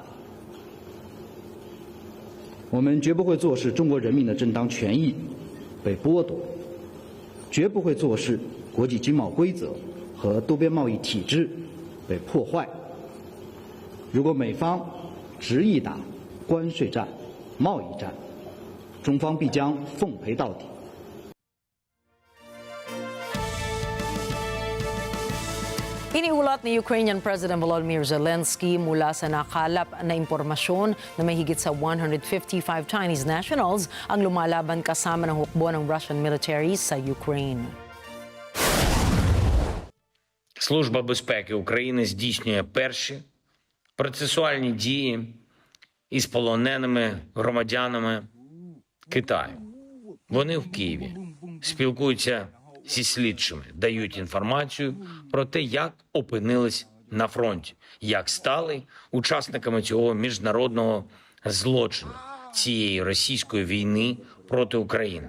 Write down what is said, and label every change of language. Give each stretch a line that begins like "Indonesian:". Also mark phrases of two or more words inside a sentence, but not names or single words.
Chinese: 我们绝不会坐视中国人民的正当权益被剥夺，绝不会坐视国际经贸规则和多边贸易体制被破坏。如果美方执意打关税战、贸易战，中方必将奉陪到底。
Filipino: Iniulat ni
English: Ukrainian President
Filipino: Volodymyr Zelensky mula sa nakalap na impormasyon na may higit sa 155
English: Chinese nationals
Filipino: ang lumalaban kasama ng hukbo ng
English: Russian military
Filipino: sa Ukraine.
Ukrainian: Служба безпеки України здійснює перші процесуальні дії із полоненими громадянами Китаю. Вони в Києві спілкуються зі слідчими, дають інформацію про те, як опинились на фронті, як стали учасниками цього міжнародного злочину, цієї російської війни проти України.